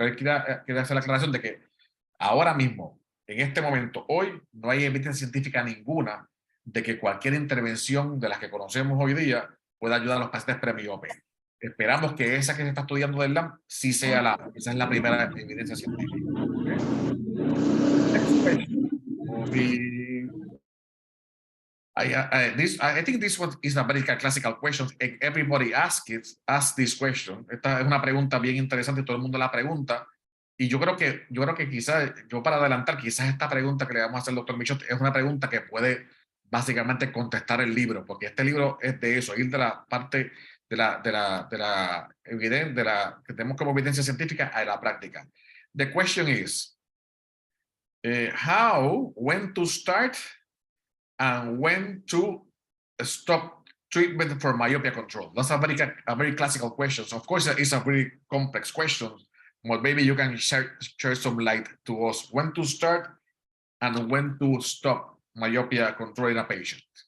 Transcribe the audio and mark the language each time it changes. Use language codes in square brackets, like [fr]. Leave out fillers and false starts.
[es] Pero él quiere hacer la aclaración de que ahora mismo, en este momento, hoy, no hay evidencia científica ninguna de que cualquier intervención de las que conocemos hoy día pueda ayudar a los pacientes premiopes. Esperamos que esa que se está estudiando del LAMP sí sea esa es la primera evidencia científica. [en] Okay. Next question will be, I think this one is a very classical question. Everybody asks this question. [es] Esta es una pregunta bien interesante, todo el mundo la pregunta. Y yo creo que quizás, yo para adelantar, quizás esta pregunta que le vamos a hacer al doctor Michot es una pregunta que puede básicamente contestar el libro, porque este libro es de eso, ir de la parte de la evidencia, que tenemos como evidencia científica a la práctica. [en] The question is, when to start and when to stop treatment for myopia control? That's a very classical question. So of course, it's a very complex question. Well, maybe you can share some light to us. When to start and when to stop myopia control in a patient?